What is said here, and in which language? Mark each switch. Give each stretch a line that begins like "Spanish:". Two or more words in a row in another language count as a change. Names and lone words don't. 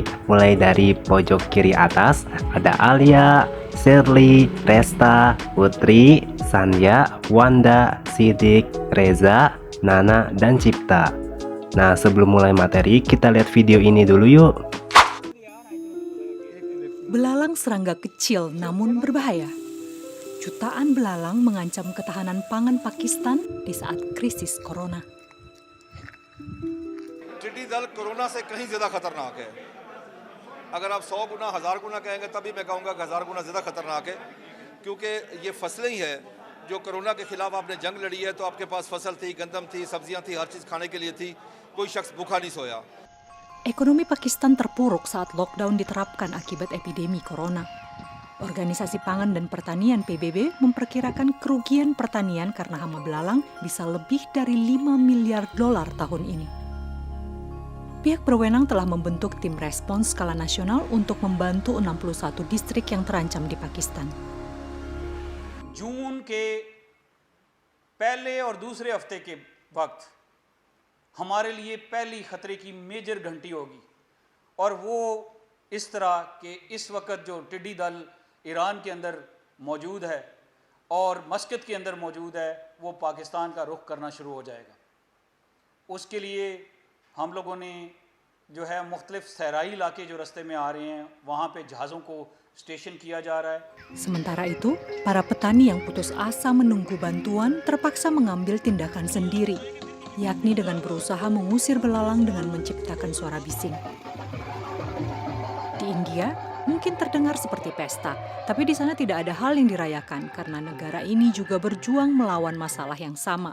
Indonesian: Mulai dari pojok kiri atas, ada Alia, Shirley, Resta, Putri, Sanya, Wanda, Sidik, Reza, Nana, dan Cipta. Nah, sebelum mulai materi, kita lihat video ini dulu yuk. Belalang serangga kecil namun berbahaya. Jutaan belalang mengancam ketahanan pangan Pakistan di saat krisis corona.
Urdu: ٹڈی دل کورونا سے کہیں زیادہ خطرناک ہے. اگر آپ 100 گنا 1000 گنا کہیں گے تبھی میں کہوں گا 1000 گنا زیادہ خطرناک ہے، کیونکہ یہ فصلیں ہی ہے جو کورونا کے خلاف آپ نے جنگ لڑی ہے. تو آپ کے پاس فصل تھی، گندم تھی، سبزیاں تھی، ہر چیز کھانے کے لیے تھی، کوئی شخص بھوکا نہیں سویا.
Indonesian: Ekonomi Pakistan terpuruk saat lockdown diterapkan akibat epidemi corona. Organisasi Pangan dan Pertanian PBB memperkirakan kerugian pertanian karena hama belalang bisa lebih dari 5 miliar dolar tahun ini. Pihak berwenang telah membentuk tim respons skala nasional untuk membantu 61 distrik yang terancam di Pakistan.
Urdu: جون کے پہلے اور دوسرے ہفتے کے وقت ہمارے لیے پہلی خطرے کی میجر گھنٹی ہوگی، اور وہ اس طرح کہ اس وقت جو ٹڈی دل ایران کے اندر موجود ہے اور مسقط کے اندر موجود ہے، وہ پاکستان کا رخ کرنا شروع ہو جائے گا. اس کے لیے ہم لوگوں نے جو ہے مختلف صحرائی علاقے جو راستے میں آ رہے ہیں، وہاں پہ جہازوں کو اسٹیشن کیا جا رہا ہے.
Indonesian: Sementara itu, para petani yang putus asa menunggu bantuan terpaksa mengambil tindakan sendiri, yakni dengan berusaha mengusir belalang dengan menciptakan suara bising. Di India, mungkin terdengar seperti pesta, tapi di sana tidak ada hal yang dirayakan karena negara ini juga berjuang melawan masalah yang sama.